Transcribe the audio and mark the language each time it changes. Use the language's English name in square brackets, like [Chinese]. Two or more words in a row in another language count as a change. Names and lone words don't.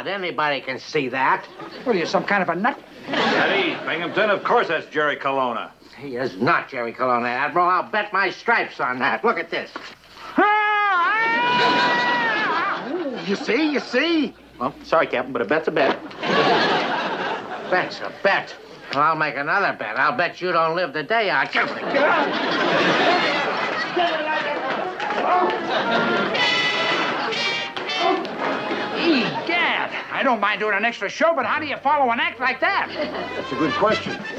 [English] Anybody can see that. What are you, some kind of a nut? Eddie, Binghamton, of course that's Jerry Colonna. He is not Jerry Colonna, Admiral. I'll bet my stripes on that. Look at this. You see? Well, sorry, Captain, but a bet's a bet. Bet's a bet. Well, I'll make another bet. I'll bet you don't live the day out. Egad, I don't mind doing an extra show, but how do you follow an act like that? That's a good question.